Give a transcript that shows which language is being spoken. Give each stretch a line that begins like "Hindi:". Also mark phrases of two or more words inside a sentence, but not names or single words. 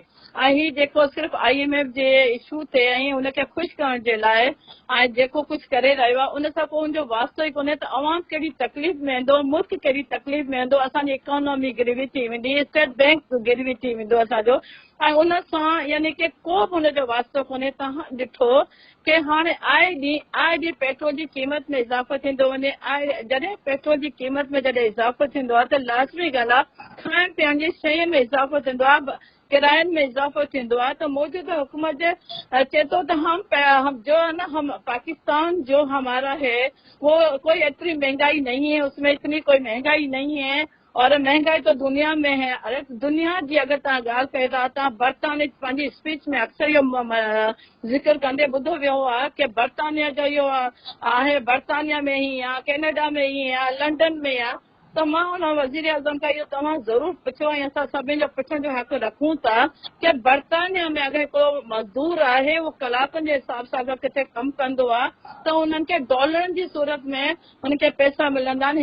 Sindhi: ऐं हीउ जेको सिर्फ़ु IMF जे इशू ते ऐं हुनखे ख़ुशि करण जे लाइ ऐं जेको कुझु करे रहियो आहे उन सां पोइ हुनजो वास्तो ई कोन्हे त अवाम कहिड़ी तकलीफ़ में वेंदो, मुल्क कहिड़ी तकलीफ़ में वेंदो, असांजी इकोनॉमी गिरवी थी वेंदी, स्टेट बैंक गिरवी थी वेंदो असांजो। ऐं उन सां यानी की को बि हुनजो वास्तो कोन्हे। तव्हां ॾिठो की हाणे आए ॾींहुं पेट्रोल जी क़ीमत में इज़ाफ़ो थींदो वञे। जॾहिं पेट्रोल जी क़ीमत में जॾहिं इज़ाफ़ो थींदो आहे त लाज़मी ॻाल्हि आहे खाइण पीअण जी शयुनि में इज़ाफ़ो थींदो आहे, किरायनि में इज़ाफ़ो थींदो आहे। त मौजूदा हुकूमत जे चए थो त
Urdu: ہم جو ہے نا ہم پاکستان جو ہمارا ہے وہ کوئی اتنی مہنگائی نہیں ہے، اس میں اتنی کوئی مہنگائی نہیں ہے اور مہنگائی تو دنیا میں ہے.
Sindhi: अरे दुनिया जी अगरि तव्हां ॻाल्हि कयो था, तव्हां बर्तानिया पंहिंजी स्पीच में अक्सर इहो ज़िक्र कंदे ॿुधो वियो आहे की बर्तानिया जो इहो आहे, बर्तानिया में ई आहे, कैनेडा में ई आहे, लंडन में आहे। تو मां हुन वज़ीर आज़म खां इहो तव्हां ज़रूरु पुछो ऐं असां सभिनी जो पुछण जो हक़ रखूं था कि बर्तानिया में अगरि हिकिड़ो मज़दूर आहे उहो कलाकनि जे हिसाब सां अगरि किथे कमु कंदो आहे त उन्हनि खे डॉलरनि जी सूरत में हुनखे पैसा मिलंदा आहिनि।